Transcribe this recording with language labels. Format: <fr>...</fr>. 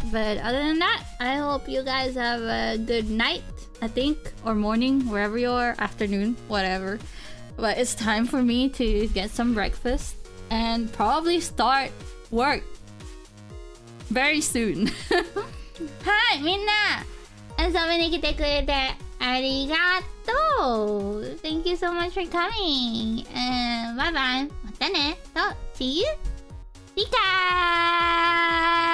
<en>But other than that, I hope you guys have a good night, I think, or morning, wherever you are, afternoon, whatever. But it's time for me to get some breakfast and probably start work very soon.</en> <ja>はい、みんな遊びに来てくれてありがとう。</ja> <en>Thank you so much for coming. And bye bye.</en> <ja>またね。</ja> <en>So, see you. リカー</en>